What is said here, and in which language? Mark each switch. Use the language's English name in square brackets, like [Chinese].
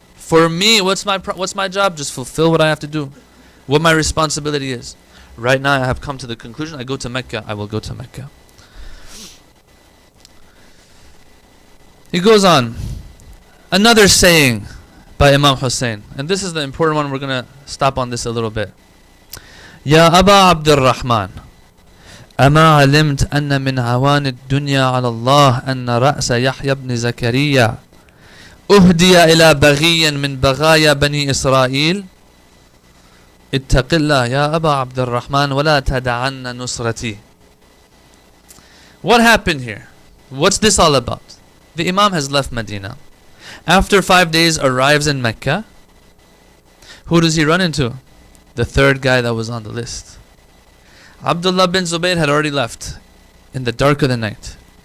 [English] For me, what's my job? Just fulfill what I have to do. What my responsibility is. Right now I have come to the conclusion, I go to Mecca, I will go to Mecca. He goes on. Another saying by Imam Hussein. And this is the important one. We're going to stop on this a little bit. [Arabic] Ya Aba Abdul Rahman, أما علمت أن من عوان الدنيا على الله أن رأس يحيى بن زكريا أهدي إلى بغي من بغايا بني إسرائيل اتق الله يا أبا عبد الرحمن ولا تدعن نصرتي. [English] What happened here? What's this all about? The Imam has left Medina. After 5 days arrives in Mecca. Who does he run into? The third guy that was on the list. Abdullah bin Zubayr had already left in the dark of the night.